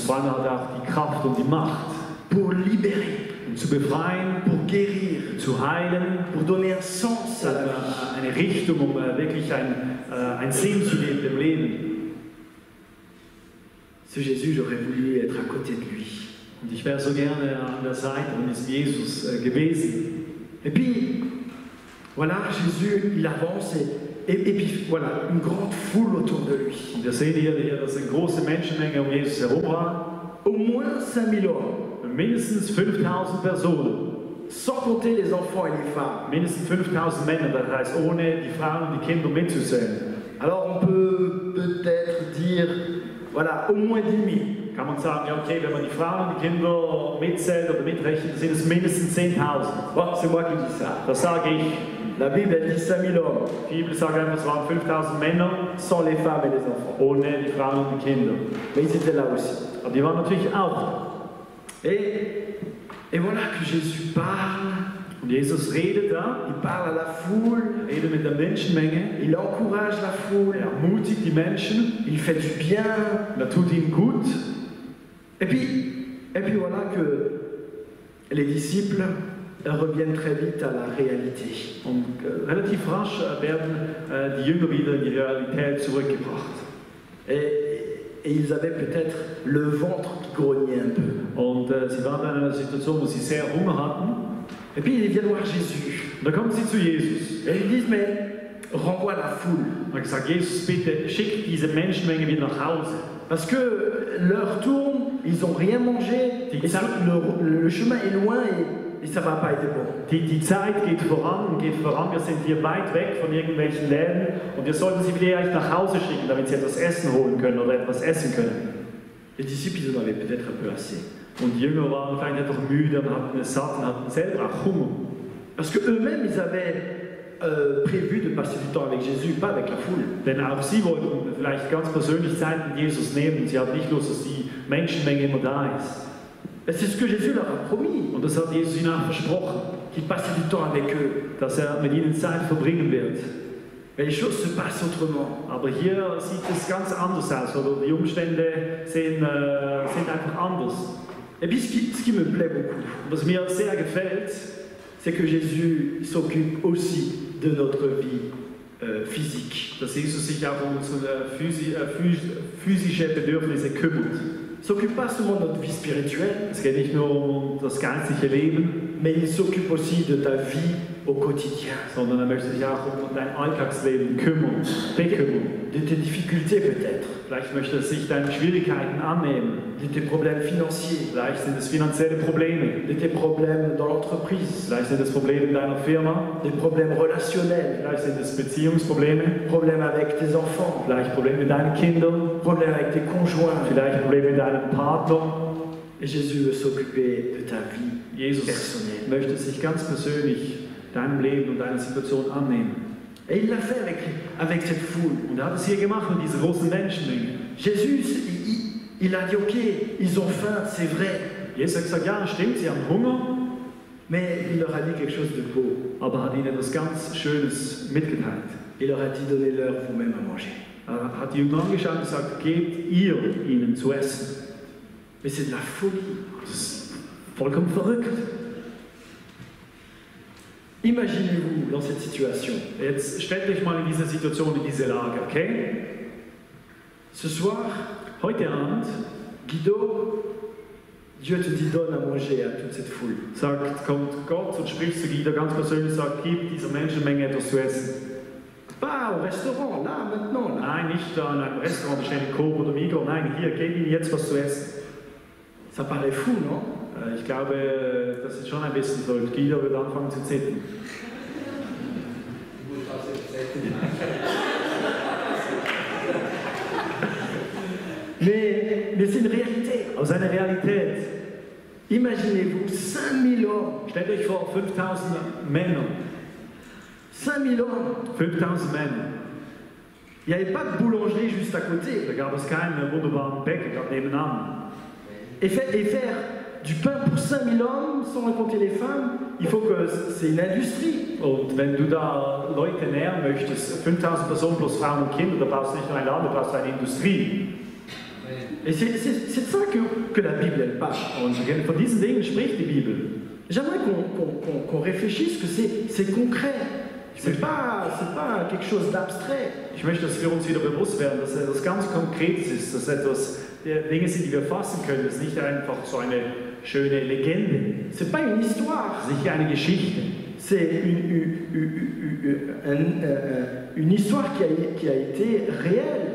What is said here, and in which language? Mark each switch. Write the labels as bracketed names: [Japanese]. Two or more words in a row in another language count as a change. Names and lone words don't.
[German] Und vor allem hat er auch die Kraft und die Macht. [French] Pour libérer. [German] Um zu befreien, [French] pour guérir, [German] zu heilen, [French] pour donner un sens à la vie. [German] eine Richtung, um wirklich ein Sinn zu geben dem Leben. [French] Ce Jésus, j'aurais voulu être à côté de lui. [German] Und ich wäre so gerne an der Seite von Jesus gewesen. [French] Et puis, voilà, Jésus, il avance et puis voilà, une grande foule autour de lui. [German] Und wir sehen hier, dass eine große Menschenmenge um Jesus herum war. [French] Au moins 5000 hommes. [German] Mindestens 5000 Personen. [French] Sans compter les enfants et les femmes. [German] Mindestens 5000 Männer, das heißt ohne die Frauen und die Kinder mitzuzählen. [French] Alors on peut peut-être dire, voilà, au moins 10 000. [German] Kann man sagen, ja okay, wenn man die Frauen und die Kinder mitzählt oder mitrechnet, sind es mindestens 10.000. [French] Bon, c'est moi qui dis ça. [German] Das sage ich. [French] La Bible elle dit 5000 hommes. [German] Die Bibel sagt einfach, es waren 5000 Männer. [French] Sans les femmes et les enfants. [German] Ohne die Frauen und die Kinder. [French] Mais ils étaient là aussi. [German] Aber die waren natürlich auch da. [French] Et voilà que Jésus parle. [German] Und Jesus redet da. [French] Il parle à la foule. [German] Redet mit der Menschenmenge. [French] Il encourage la foule. [German] Er ermutigt die Menschen. [French] Il fait du bien. [German] Er tut ihnen gut. [French] Et puis voilà que les disciples reviennent très vite à la réalité. [German] Und relativ rasch werden die Jünger wieder in die Realität zurückgebracht. [French] Et ils avaient peut-être le ventre qui grognait un peu. [German] Und sie waren in einer Situation, wo sie sehr Hunger hatten. [French] Et puis ils viennent voir Jésus. [German] Und da kommen sie zu Jesus. [French] Et ils disent, mais renvoie la foule. [German] Und er gesagt, Jesus, bitte schick diese Menschenmenge wieder nach Hause. [French] Parce que l'heure tourne, ils n'ont rien mangé, et le chemin est loin et ça ne va pas être bon. [German] Die Zeit geht voran. Wir sind hier weit weg von irgendwelchen Läden und wir sollten sie vielleicht nach Hause schicken, damit sie etwas essen holen können oder etwas essen können. [French] Les disciples, ils en avaient peut-être un peu assez. [German] Und die Jünger waren vielleicht einfach müde und hatten es satt und hatten selber auch Hunger. [French] Parce que eux-mêmes, ils avaient prévu de passer du temps avec Jésus, pas avec la foule. [German] Denn auch sie wollten vielleicht ganz persönlich Zeit mit Jesus nehmen. Sie hatten nicht Lust, dass die Menschenmenge immer da ist. [French] Et c'est ce que Jésus leur a promis. [German] Und das hat Jesus ihnen auch versprochen. [French] Qu'il passe du temps avec eux. [German] Dass mit ihnen Zeit verbringen wird. [French] Mais les choses se passent autrement. [German] Aber hier sieht es ganz anders aus, oder die Umstände sind einfach anders. [French] Et puis ce qui me plaît beaucoup, [German] und was mir sehr gefällt, [French] c'est que Jésus s'occupe aussi de notre vie physique. [German] Dass Jesus sich auch um unsere physische Bedürfnisse kümmert. [French] Il ne s'occupe pas seulement de notre vie spirituelle. [German] Es geht nicht nur um das geistliche Leben, [French] mais il s'occupe aussi de ta vie au quotidien. [German] Sondern er möchte sich auch um dein Alltagsleben bekümmern. [French] De tes difficultés peut-être. [German] Vielleicht möchte er sich deinen Schwierigkeiten annehmen. [French] De tes problèmes financiers. [German] Vielleicht sind es finanzielle Probleme. [French] De tes problèmes dans l'entreprise. [German] Vielleicht sind es Probleme in deiner Firma. [French] Des problèmes relationnels. [German] Vielleicht sind es Beziehungsprobleme. [French] Problèmes avec tes enfants. [German] Vielleicht Probleme mit deinen Kindern. [French] Problèmes avec tes conjoints. [German] Vielleicht Probleme mit deinem Partner. [French] Et Jésus veut s'occuper de ta vie Jesus personnelle. [German] Möchte sich ganz persönlich deinem Leben und deiner Situation annehmen. [French] Et il l'a fait avec cette foule. [German] Und er hat es hier gemacht mit dieser großen Menschenmenge. [French] Jésus, il a dit, ok, ils ont faim, c'est vrai. [German] Jesus hat gesagt, ja, stimmt, sie haben Hunger. [French] Mais il leur a dit quelque chose de beau. [German] Aber hat ihnen etwas ganz Schönes mitgeteilt. [French] Il leur a dit, donnez-leur vous-même à manger. [German] Er hat die Jünger angeschaut und gesagt, gebt ihr ihnen zu essen. [French] Mais c'est de la folie. [German] Das ist vollkommen verrückt. [French] Imaginez-vous dans cette situation. [German] Jetzt stellt euch mal in diese Situation, in diese Lage, okay? [French] Ce soir, [German] heute Abend, [French] Guido, Dieu te dit donne à manger à toute cette foule. [German] Kommt Gott und spricht zu Guido ganz persönlich, sagt, gib dieser Menschenmenge etwas zu essen. [French] Pas au restaurant, là, maintenant. Là. [German] Nein, nicht da in einem Restaurant, bestellen Coop oder Migros. Nein, hier, gib ihnen jetzt was zu essen. [French] Ça paraît fou, non? [German] Ich glaube, das ist schon ein bisschen so. Guido wird anfangen zu zittern. [French] Mais c'est une réalité. [German] Aber es ist eine Realität. [French] Imaginez-vous 5000 hommes. [German] Stellt euch vor, 5000 Männer. [French] 5000 hommes. [German] 5000 Männer. [French] Il n'y avait pas de boulangerie juste à côté. [German] Da gab es keinen wunderbaren Bäcker gerade nebenan. [French] Et faire du pain pour 5000 hommes, sans compter les femmes, il faut que c'est une industrie. [German] Und wenn du da Leute ernähren möchtest, 5000 Personen plus Frauen und Kinder, da brauchst du nicht nur ein Land, da brauchst du eine Industrie. [French] Et c'est de ça que la Bible elle parle. [German] Und von diesen Dingen spricht die Bibel. [French] J'aimerais qu'on réfléchisse que c'est concret. C'est pas quelque chose d'abstrait. [German] Ich möchte, dass wir uns wieder bewusst werden, dass etwas ganz Konkretes ist, dass etwas Dinge sind, die wir fassen können. Das ist nicht einfach so eine schöne Legende. [French] C'est pas une histoire. [German] Das ist nicht eine Geschichte. [French] C'est une histoire qui a été réelle.